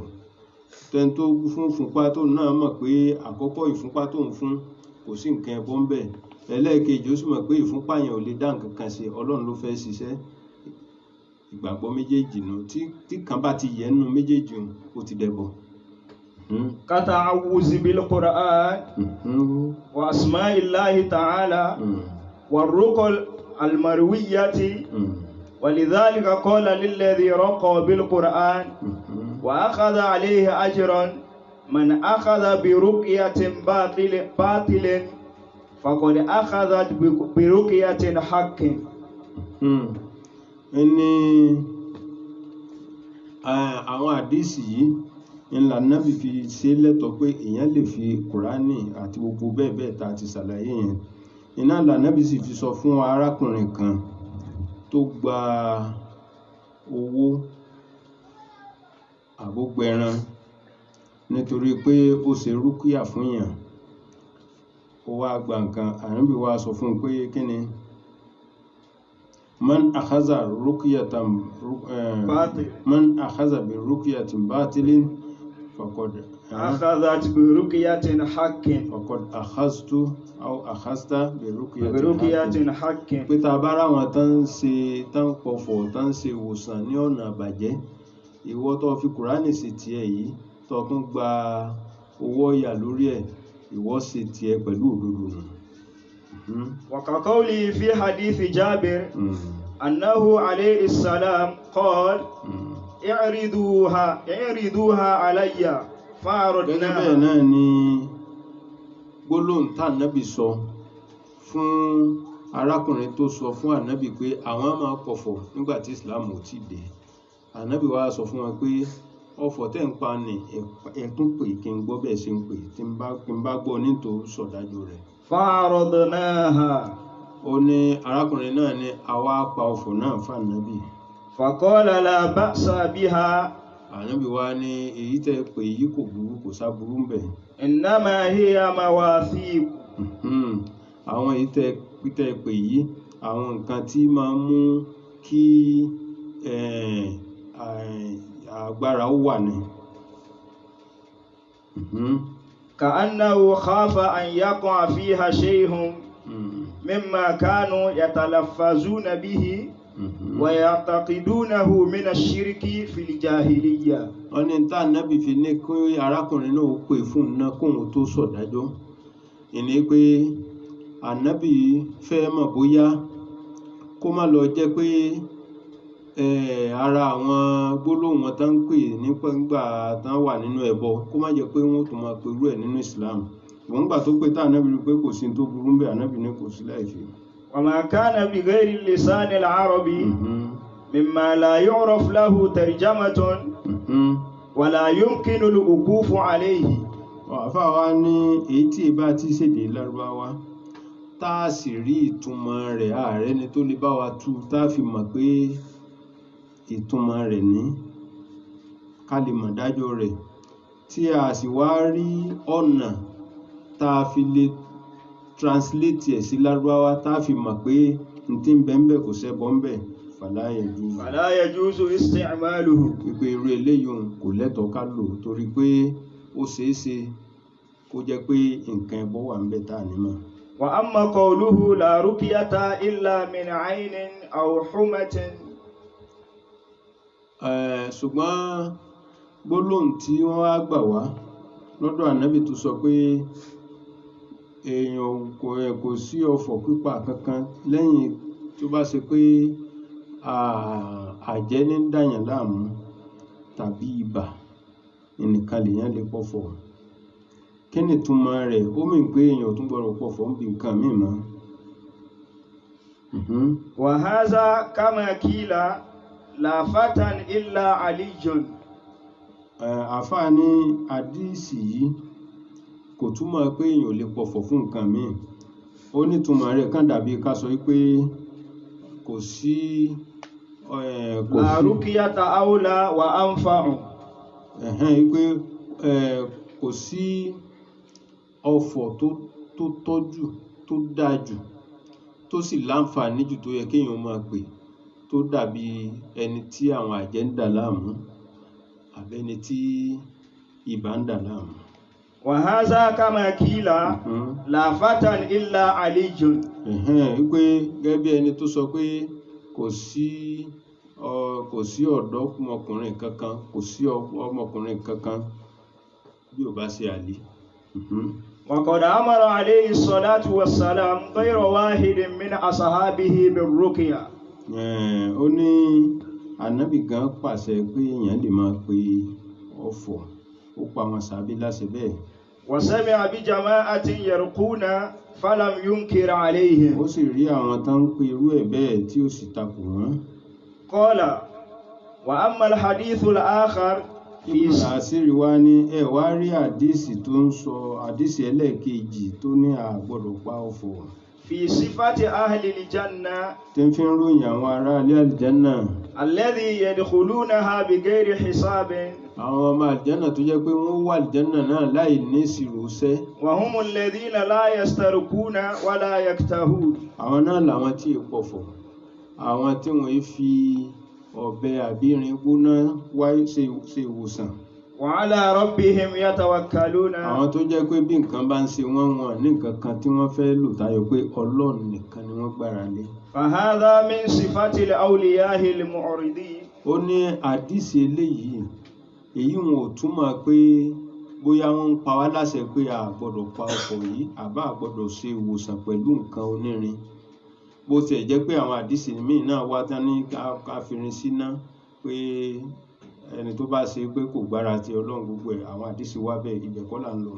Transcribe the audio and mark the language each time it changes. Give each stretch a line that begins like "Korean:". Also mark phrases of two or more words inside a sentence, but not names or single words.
Yoruba: Tẹni tó fún ìfúnpá tó náà mọ̀ pé àkọ́kọ́ ìfúnpá tó ń fún kò sí nǹkan ẹbọ ń bẹ̀, ẹlẹ́ẹ̀kejì ó sì mọ̀ pé ìfúnpá yẹn ò lè dá nǹkan kan ṣe, Ọlọ́run ló fẹ́ ṣiṣẹ́. Ìgbàgbọ́ méjèèjì nù, tí kan bá ti yẹ nínú méjèèjì ó ti dẹbọ.
Arabic: كتعوذ بالقرآن وأسماء الله تعالى والرقى المروية ولذلك قال للذي رقى بالقرآن وأخذ عليه أجرا من أخذ برقية باطل فقد أخذت برقية حق.
Yoruba: ẹni àwọn àdísì yìí ńlá nábì fi ṣe lẹ́tọ̀ọ́ pé èèyàn lè fi kùránì àti gbogbo bẹ́ẹ̀ bẹ́ẹ̀ tá a ti ṣàlàyé yẹn. Iná ńlá nábì sì fi sọ fún arákùnrin kan tó gba owó àbógbẹran nítorí pé ó ṣe rúkìá fún yàn, ó wá gba nǹkan. Ànábì wá sọ fún un pé kí ni
Arabic: من أخذ برقية باطل فقد أخذت برقية حق أخذت أو أخذت ب برقية ruqyatin حق.
Yoruba: pé tá a bá ráwọn tán pọ̀fọ̀ tán ṣe ìwòsàn ní ọ̀nà àbàjẹ́, ìwọ tó fi kùránì sí tiẹ̀ yìí tó tún gba owó ọ̀yà lórí ẹ̀, ìwọ ṣe tiẹ̀ pẹ̀lú òdodo nù.
Arabic: وكقوله في حديث جابر أنه عليه السلام قال اعرضوها علي
Yoruba: Gẹ́gẹ́
Arabic: فعرضناها.
Yoruba: bẹ́ẹ̀ náà ni gbólóhùn tá ànábì sọ fún arákùnrin tó sọ fún ànábì pé àwọn máa pọ̀fọ̀ nígbà tí Islam ò tí dé. Ànábì wá sọ fún wọn pé ọ̀fọ̀ tẹ́ ń pa ni ẹ tún pè kí n gbọ́ bẹ́ẹ̀ ṣe ń pè, tí n bá gbọ́ nítòó sọ̀dájú rẹ̀.
Arabic: فعرضناها
Yoruba: Ó ní arákùnrin náà ní àwa pa ọ̀fọ̀ náà fún ànábì.
Arabic: فقال لا بأس بها
Yoruba: Ànábì wá ní èyí tẹ́ pè yìí kò burú, kò sáburú ń bẹ̀.
Arabic: إنما هي مواثيق.
Yoruba: Àwọn èyí tẹ́ pè yìí àwọn nǹkan tí máa ń mú kí agbára ó wà ní.
Arabic: كأنه خاف أن يقع فيها شيء مما كانوا يتلفظون به ويعتقدونه من الشرك في الجاهلية.
Yoruba: Wọ́n ní tá ànábì fi ní kí arákùnrin náà pè fún un náà kóhun tó sọ̀dájọ́, ìní pé ànábì fẹ́ mọ̀ bóyá kó má lọ jẹ́ pé ara àwọn gbólóhùn wọn tán ń pè nígbà tán wà nínú ẹbọ kó má jẹ́ pé wọ́n tún máa perú ẹ̀ nínú Islam. Ìwọ̀n gbà tó pé tá ànábì rí pé kò sí tó burú ń bẹ̀, ànábì ní kò sí láìfí.
Arabic: وما كان بغير اللسان العربي مما لا يعرف له ترجمة ولا يمكن الوقوف عليه.
Yoruba: Àfáà wa ní èyí tí ìbá tí ṣèdè Lárúbáwá tá a sì rí ìtumọ̀ rẹ̀, ààrẹ ni tó lè bá wa tú tá a fi mọ̀ pé ìtumọ̀ rẹ̀ ní ká lè mọ̀ dájọ́ rẹ̀, tí a sì wá rí ọ̀nà tá a fi lè translate ẹ̀ sí Lárúbáwá tá a fi mọ̀ pé n tí ń bẹ ń bẹ kò ṣẹbọ ń bẹ,
Arabic: فلا يجوز. فلا يجوز استعماله.
Yoruba: Wípé irú eléyìí kò lẹ́tọ̀ọ́ ká lò torí pé ó ṣeé ṣe kó jẹ́ pé nǹkan ẹbọ wà ń bẹ tá a ní mọ̀.
Arabic: وأما قوله لا رقية إلا من عين أو حمة.
Yoruba: Ṣùgbọ́n gbólóhùn tí wọ́n wá gbà wá lọ́dọ̀ ànábì tó sọ pé èèyàn kò sí ọ̀fọ̀ pípa kankan lẹ́yìn tó bá ṣe pé àjẹ́ ní dàyàn láàmú tàbí ibà nìkan lèèyàn lè pọ̀fọ̀. Kí ni ìtumọ̀ rẹ̀? Ó mì pé èèyàn tún gbọ́dọ̀ pọ̀fọ̀ ń bi nǹkan míì mọ́.
Arabic: وهذا كما قيل لا فتى إلا علي.
Yoruba: Àfáà ní àdíìsì yìí kò túmọ̀ pé èèyàn ò lè pọ̀fọ̀ fún nǹkan míì. Ó ní túmọ̀ rẹ̀ kàn dàbí ká sọ wípé kò sí
Arabic: لا رقية أولى وأنفع.
Yoruba: wípé kò sí ọ̀fọ̀ tó tọ́jú tó dájú tó sì láǹfààní jù tó yẹ kéèyàn máa pè tó dàbí ẹni tí àwọn àjẹ́ ń dà láàmú àbẹ́ni tí ibà ń dà láàmú.
Arabic: وهذا كما قيل لا فتى إلا علي.
Yoruba: Wípé gẹ́gẹ́ bí ẹni tó sọ pé kò sí ọ̀dọ́mọkùnrin kankan, kò sí ọmọkùnrin kankan bí ò bá ṣe Àlí.
Arabic: وقد أمر عليه الصلاة والسلام غير واحد من أصحابه بالرقية.
Yoruba: Ó ní Ànábì gan pàṣẹ pé èèyàn lè máa pe ọ̀fọ̀, ó pa wọn sàábé láṣẹ bẹ́ẹ̀.
Arabic: وسمع بجماعة يرقون فلم ينكر عليهم.
Yoruba: Ó sì rí àwọn tán ń pe irú ẹ̀ bẹ́ẹ̀ tí ó sì takò wọ́n.
Arabic: قال وأما الحديث الآخر
Yoruba: Ibn Asiri wá ní ẹ wá rí àdísì tó ń sọ àdísì ẹlẹ́ẹ̀kejì tó ní a gbọ́dọ̀ pa ọ̀fọ̀.
Arabic: في صفة أهل الجنة
Yoruba: tí ń fi ń ròyìn àwọn ará ilé àlìjánà.
Arabic: الذي يدخلونها بغير حساب.
Yoruba: Àwọn ọmọ àlìjánà tó jẹ́ pé wọ́n wà àlìjánà náà láì ní ìṣirò iṣẹ́.
Arabic: وهم الذين لا يسترقون ولا يكتوون.
Yoruba: Àwọn náà làwọn tí ì pọ̀fọ̀, àwọn tí wọ́n fi ọ̀bẹ àbí irin gbóná wáyé ṣe ìwòsàn.
Arabic: وعلى ربهم يتوكلون.
Yoruba: Àwọn tó jẹ́ pé bí nǹkan bá ń ṣe wọ́n ní nǹkan kan tí wọ́n fẹ́ lò tayọ pé Ọlọ́run nìkan ni wọ́n gbára lé.
Arabic: فهذا من صفة الأولياء المعرضين.
Yoruba: Ó ní àdísì eléyìí, èyí wọn ò túmọ̀ pé bóyá wọ́n ń pa wá láṣẹ pé a gbọ́dọ̀ pa ọ̀fọ̀ yìí àbá a gbọ́dọ̀ ṣe ìwòsàn pẹ̀lú nǹkan onírin. Bó tiẹ̀ jẹ́ pé àwọn àdísì míì náà wá tán ní káfírin síná pé ẹni tó bá ṣe pé kò gbára ti Ọlọ́run gbogbo ẹ̀, àwọn àdísì wá bẹ́ẹ̀, ibẹ̀ kọ́ là ń lọ.